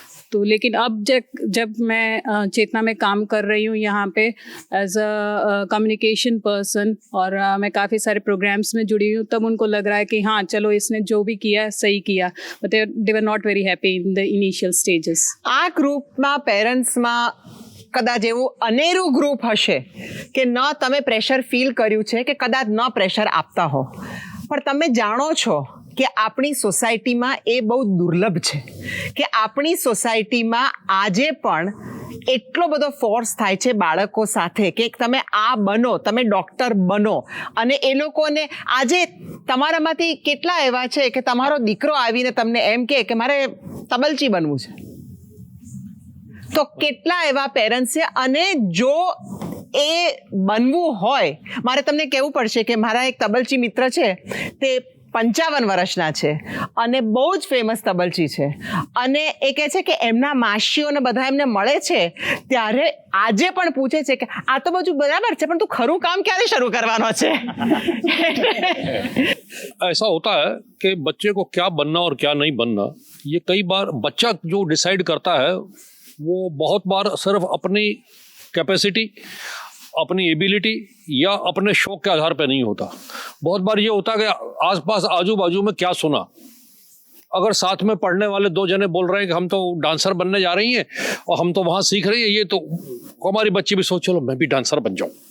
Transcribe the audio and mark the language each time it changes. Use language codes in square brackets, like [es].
[hi] तो लेकिन अब जब मैं चेतना में काम कर रही हूँ यहाँ पे [en] as a communication person, [hi] और मैं काफ़ी सारे प्रोग्राम्स में जुड़ी हूँ, तब उनको लग रहा है कि हाँ चलो इसने जो भी किया सही किया, [en] But they were not very happy in the initial stages. [gu] આ ગ્રુપમાં પેરેન્ટ્સમાં કદાચ એવું અનેરું ગ્રુપ હશે કે ન તમે પ્રેશર ફીલ કર્યું છે કે કદાચ ન પ્રેશર આપતા હો, પણ તમે જાણો છો કે આપણી સોસાયટીમાં એ બહુ દુર્લભ છે કે આપણી સોસાયટીમાં આજે પણ એટલો બધો ફોર્સ થાય છે બાળકો સાથે કે તમે આ બનો, તમે ડૉક્ટર બનો, અને એ લોકોને આજે તમારામાંથી કેટલા એવા છે કે તમારો દીકરો આવીને તમને એમ કહે કે મારે તબલચી બનવું છે, તો કેટલા એવા પેરેન્ટ્સ છે। અને જો એ બનવું હોય, મારે તમને કહેવું પડશે કે મારા એક તબલચી મિત્ર છે, તે 55 વર્ષના છે અને બહુ જ ફેમસ તબલચી છે, અને એ કહે છે કે એમના માસીઓને બધા એમને મળે છે ત્યારે આજે પણ પૂછે છે કે આ તો બધું બરાબર છે પણ તું ખરું કામ ક્યારે શરૂ કરવાનો છે। [hi] ऐसा होता है कि बच्चे को क्या बनना और क्या नहीं बनना, ये कई बार बच्चा जो डिसाइड करता है वो बहुत बार सिर्फ अपनी कैपेसिटी, अपनी एबिलिटी या अपने शौक के आधार पर नहीं होता। बहुत बार ये होता है कि आसपास आजू बाजू में क्या सुना, अगर साथ में पढ़ने वाले 2 जने बोल रहे हैं कि हम तो डांसर बनने जा रही हैं और हम तो वहाँ सीख रही हैं, ये तो हमारी बच्ची भी सोच चलो मैं भी डांसर बन जाऊँ।